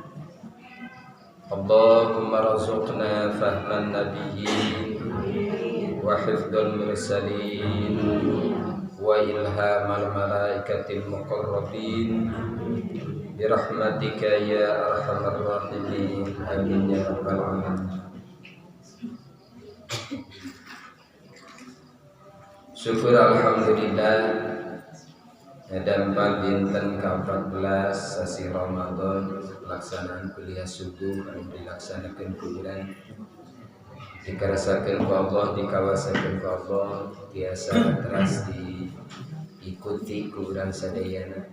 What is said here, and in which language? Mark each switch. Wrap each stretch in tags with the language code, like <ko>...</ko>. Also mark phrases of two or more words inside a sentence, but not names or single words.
<ar>اللهم ارزقنا فهم النبيين وحفظ المرسلين وإلهام الملائكة المقربين برحمتك يا أرحم الراحمين. آمين يا رب العالمين.</ar> <su>Syukur alhamdulillah dampak dinten ke-14 sasi Ramadan pelaksanaan kuliah subuh anu dilaksanakeun ku urang dikarasakeun ku Allah, dikawasakeun ku Allah, biasa teras diikuti ku urang sadayana.</su>